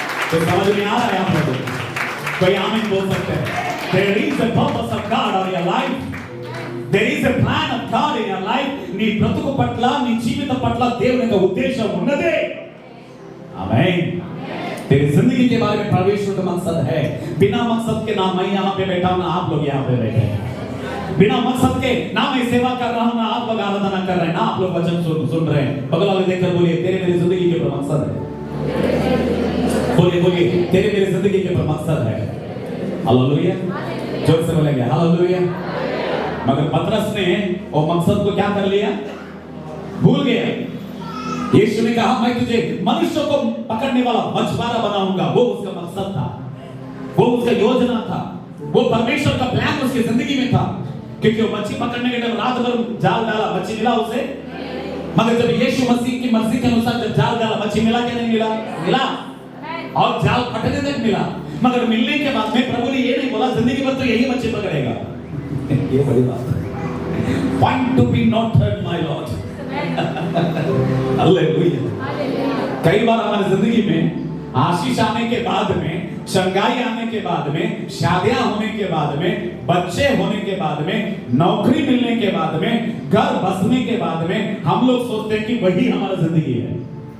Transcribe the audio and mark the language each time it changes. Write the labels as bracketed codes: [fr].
[hi] तो समझ में आ रहा है आप लोगों को? कोई आमीन बोल सकते हैं? [en] There is a purpose of God on your life. There is a plan of God in your life. [te] నీ బ్రతుకు పట్ల, నీ జీవితం పట్ల దేవుని యొక్క ఉద్దేశం ఉన్నదే। [hi] आमीन। तेरी जिंदगी के बारे में परमेश्वर का मकसद है। बिना मकसद के ना मैं यहाँ पे बैठा हूँ, ना आप लोग यहाँ पे बैठे हैं। बिना मकसद के ना मैं सेवा कर रहा हूँ, ना आप लोग आराधना कर रहे हैं, ना आप लोग वचन सुन रहे हैं। बगल वाले देखकर बोलिए तेरे मेरी जिंदगी के ऊपर मकसद है। बोलिए तेरे मेरी जिंदगी के ऊपर मकसद है। हालेलुया। जोर से बोलेंगे हालेलुया। मगर पतरस ने वो मकसद को क्या कर लिया? भूल गया। यीशु ने कहा मैं तुझे मनुष्य को पकड़ने वाला मछुआरा बनाऊंगा। वो उसका मकसद था, वो उसका योजना था, वो परमेश्वर का प्लान उसकी जिंदगी में था। क्योंकि वो मच्छी पकड़ने के टाइम रात भर जाल डाला, मच्छी मिला उसे। मगर जब यीशु मसीह की मर्जी के अनुसार जब जाल डाला, मच्छी मिला क्या नहीं मिला? मिला, और जाल फटने तक मिला। मगर मिलने के बाद में प्रभु ने ये नहीं बोला जिंदगी भर तो यही मच्छी पकड़ेगा। ये बड़ी बात है। [en] Point to be noted, my Lord. [hi] Hallelujah. कई बार हमारी जिंदगी में आशीष आने के बाद में, चंगाई आने के बाद में, शादियां होने के बाद में, बच्चे होने के बाद में, नौकरी मिलने के बाद में, घर बसने के बाद में हम लोग सोचते हैं कि वही हमारा जिंदगी है।